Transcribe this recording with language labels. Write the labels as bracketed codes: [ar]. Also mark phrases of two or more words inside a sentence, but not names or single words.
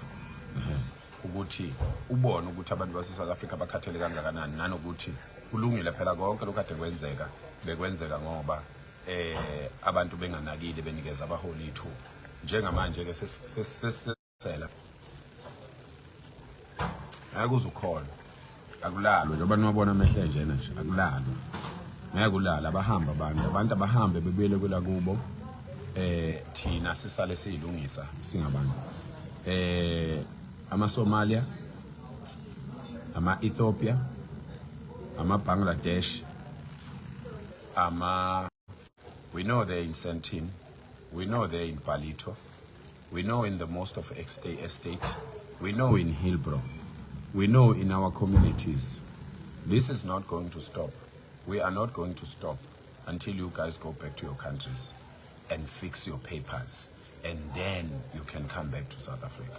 [zu] Ukuthi ubone ukuthi abantu base South Africa bakhathele kangakanani nanokuthi kulungile phela konke lokade kwenzeka bekwenzeka ngoba abantu benganakile benikeza abaholi ithuba njengamanje ke sesisela akuzukholwa akulalwe njengoba niwabona amehlo nje nje akulalwe ngeke kulala abahamba abantu abahambe bebuyele kwela kubo thina sisale siyilungisa singabantu ama-Somalia, ama-Ethiopia, ama-Bangladesh, [en] we know they're in Sentin, we know they're in Palito, we know in the most of estate, we know in Hillbrow, we know in our communities. This is not going to stop. We are not going to stop until you guys go back to your countries and fix your papers, and then you can come back to South Africa.